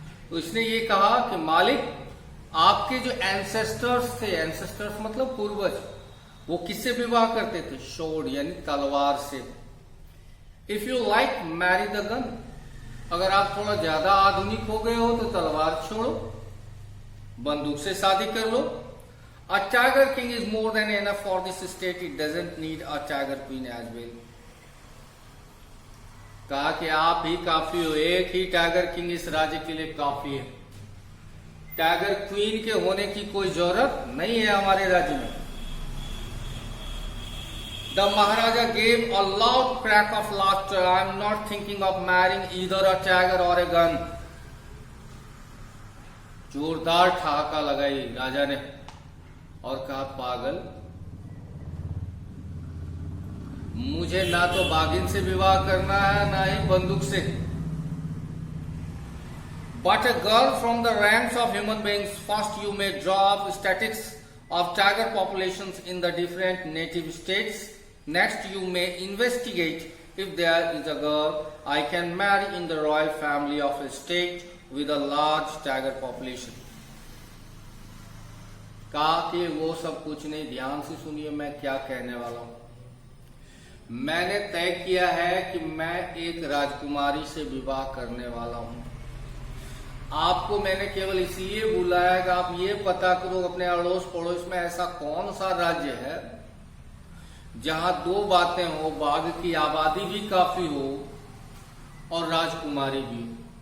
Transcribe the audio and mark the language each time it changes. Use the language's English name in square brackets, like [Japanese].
[Hindi] तो इसने ये कहा कि मालिक, आपके जो एंसेस्टर्स थे, एंसेस्टर्स मतलब पूर्वज, वो किससे विवाह करते थे? शोर्ड यानी तलवार से। [English] if you like marry the gun, [Hindi] अगर आप थोड़ा ज्यादा आधुनिक हो गए हो तो तलवार छोड़ो, बंदूक से शादी कर लो। [English] A tiger king is more than enough for this state. It doesn't need a tiger queen as well. [Hindi] कहा कि आप ही काफी हो, एक ही टाइगर किंग इस राज्य के लिए काफी है। टाइगर क्वीन के होने की कोई जरूरत नहीं है हमारे राज्य में। [English] The Maharaja gave a loud crack of laughter. I am not thinking of marrying either a tiger or a gun. [Hindi] जोरदार ठहाका लगाई राजा ने और कहा, पागल, मुझे ना तो बाघिन से विवाह करना है ना ही बंदूक से। [English] But a girl from the ranks of human beings. First you may draw up statistics of tiger populations in the different native states. Next you may investigate if there is a girl I can marry in the royal family of a state with a large tiger population. [Hindi] कहा कि वो सब कुछ नहीं, ध्यान से सुनिए मैं क्या कहने वाला हूं। मैंने तय किया है कि मैं एक राजकुमारी से विवाह करने वाला हूं। आपको मैंने केवल इसलिए बुलाया है कि आप ये पता करो अपने अड़ोस पड़ोस में ऐसा कौन सा राज्य है जहां दो बातें हो, बाघ की आबादी भी काफी हो और राजकुमारी भी हो।